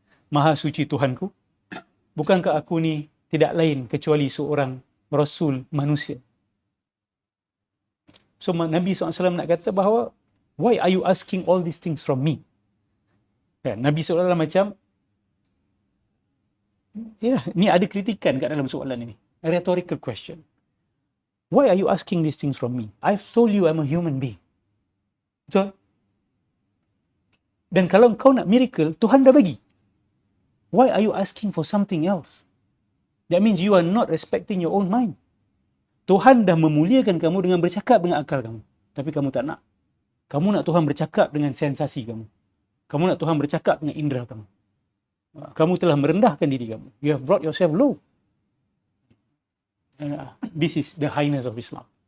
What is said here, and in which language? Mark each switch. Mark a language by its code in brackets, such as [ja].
[ms] Maha suci Tuhanku, bukankah aku ni tidak lain kecuali seorang rasul manusia? So Nabi SAW nak kata bahawa, [en] why are you asking all these things from me? [ms] Nabi SAW macam, ni ada kritikan kat dalam soalan ini. [en] A rhetorical question. Why are you asking these things from me? I've told you I'm a human being. Betul? [ms] Dan kalau kau nak miracle, Tuhan dah bagi. [en] Why are you asking for something else? That means you are not respecting your own mind. [ms] Tuhan dah memuliakan kamu dengan bercakap dengan akal kamu. Tapi kamu tak nak. Kamu nak Tuhan bercakap dengan sensasi kamu. Kamu nak Tuhan bercakap dengan indera kamu. Kamu telah merendahkan diri kamu. [en] You have brought yourself low. This is the highness of Islam.